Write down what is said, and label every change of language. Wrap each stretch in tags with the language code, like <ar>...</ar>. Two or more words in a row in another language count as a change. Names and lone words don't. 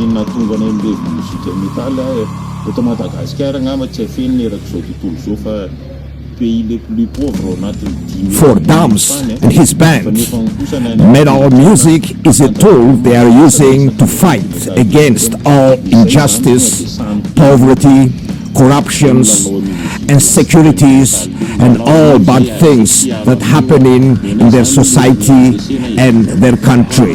<mg>nahatonga ny mozika métal eto Madagascar angamba tsy afeniny erak'izao tontolo izao fa</mg> <fr>pays les plus pauvres</fr> <mg>anatin'ny</mg> <en>For Dams and his band, metal music is a tool they are using to fight against all injustice, poverty, corruptions, insecurities, and all bad things that happening in their society and their country.</en>